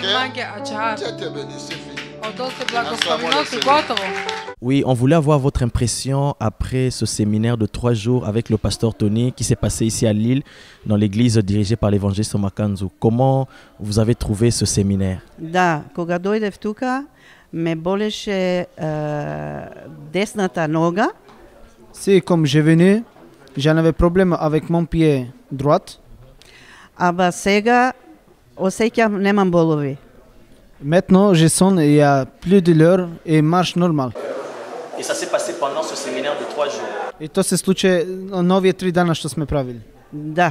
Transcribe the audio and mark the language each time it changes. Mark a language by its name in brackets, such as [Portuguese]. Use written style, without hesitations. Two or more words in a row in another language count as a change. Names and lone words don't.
[French] Dieu te bénisse, fille. Oui, on voulait avoir votre impression après ce séminaire de 3 jours avec le pasteur Tony qui s'est passé ici à Lille, dans l'église dirigée par l'évangéliste Makanzu. Comment vous avez trouvé ce séminaire? [Macedonian] Да, кога дојдев тука, ме болеше десната нога. [French] Si, comme j'ai venu, j'en avais problème avec mon pied droit. [Macedonian] Аба сега осеќам немам болови. [French] Maintenant, je sens qu'il y a plus de douleur et marche normal. Et ça s'est passé pendant ce séminaire de 3 jours. [Macedonian] Et то се случи новите 3 дана што сме правили. Да.